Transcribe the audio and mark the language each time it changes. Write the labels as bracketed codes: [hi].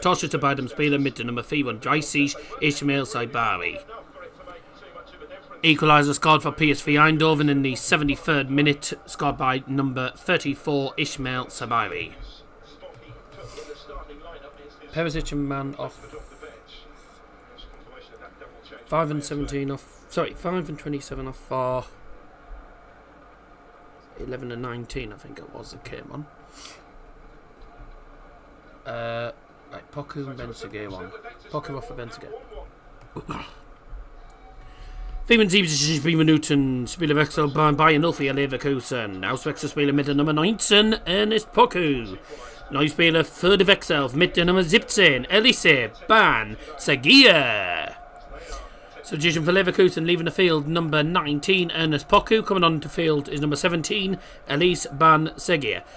[de] Torschütze bei dem Spieler mit der Nummer 34, Ismail Saibari. [en] Equaliser scored for PSV Eindhoven in the 73rd minute, scored by number 34, Ismail Saibari. Perisic and man off 5 and 17 off. Sorry, 5 and 27 off for 11 and 19, I think it was that came on. Right, Poku and Benziger one. Poku off for Benziger. [de] 75 Minuten Spielerwechsel bei Bayern 0 für Leverkusen. Auswechselspieler mit der Nummer 19, Ernest Poku. Neuspieler für die Wechsel mit der Nummer 17, Elise Ban Seguia. [en] Substitution for Leverkusen leaving the field, number 19, Ernest Poku. Coming on to field is number 17, Elise Ban Seguia.